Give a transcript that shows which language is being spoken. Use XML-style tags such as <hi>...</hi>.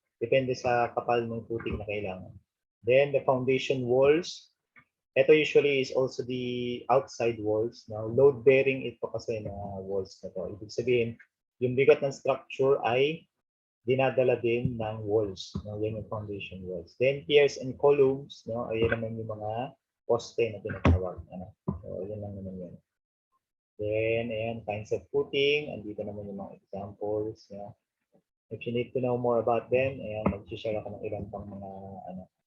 <tl>Depende sa kapal ng footing na kailangan.</tl> <en>Then the foundation walls,</en> <tl>ito</tl> <en>usually is also the outside walls.</en> <tl>Now, load bearing ito kasi na walls na to. Ibig sabihin, yung bigat ng structure ay dinadala din ng walls, no? Yan yung foundation walls.</tl> <en>Then piers and columns,</en> <tl>no? Ayan naman yung mga poste na tinatawag. Ano? So, yan lang naman yan.</tl> <en>Then, ayan, kinds of footing.</en> <tl>Andito naman yung mga examples. No?</tl> <en>If you need to know more about them,</en> <tl>ayan, mag-share ako ng ilang pang mga ano.</tl>